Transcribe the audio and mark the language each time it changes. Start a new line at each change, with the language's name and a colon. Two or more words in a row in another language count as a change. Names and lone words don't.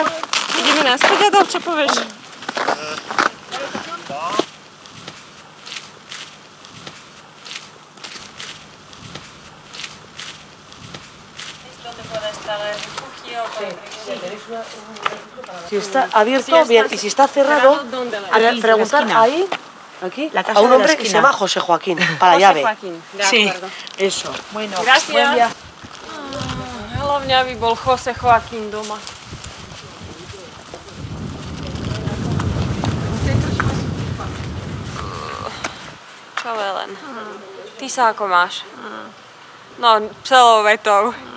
Slovak: Ideme naspäť, Adol, čo povieš?
Spanish: Si está abierto, bien, y si está cerrado, preguntar ahí, aquí, a un hombre que se llama José Joaquín, para llave. Sí, eso. Bueno, buen día.
Slovak: Hlavne, aby bol Jose Joaquín doma. Čo Ellen? Ty sa ako máš? No, celou vetou.